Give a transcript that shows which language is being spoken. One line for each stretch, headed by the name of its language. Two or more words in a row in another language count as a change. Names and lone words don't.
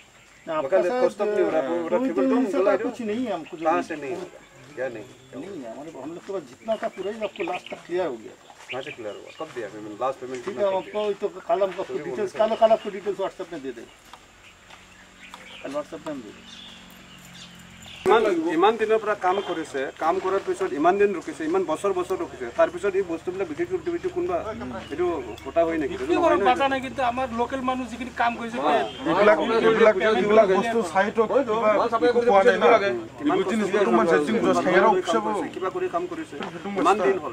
Hindi: कुछ नहीं है हमको, कहाँ से नहीं होगा? क्या नहीं नहीं है हमारे, हम लोग के पास जितना था पूरा ही आपको लास्ट तक क्लियर हो गया। कहाँ से क्लियर हुआ? कब दिया पेमेंट?
English: last payment
Hindi: ठीक है, आपको तो कल हमको डिटेल्स कल आपको डिटेल्स व्हाट्सएप में दे दें, कल व्हाट्सएप में दे दें।
Assamese: ইমান দিনৰ পৰা কাম কৰিছে, কাম কৰাৰ পিছত ইমান দিন ৰখিছে, ইমান বছৰ ৰখিছে, তাৰপিছত এই বস্তুবিলাক বিক্ৰী কৰি কোনোবা এইটো ফটা হয় নেকি? পাতা নাই, কিন্তু আমাৰ লোকেল মানুহ যিখিনি কাম কৰিছে এইবিলাক বস্তু চাইটো কিবা কৰি কাম কৰিছে ইমান দিন হ'ল।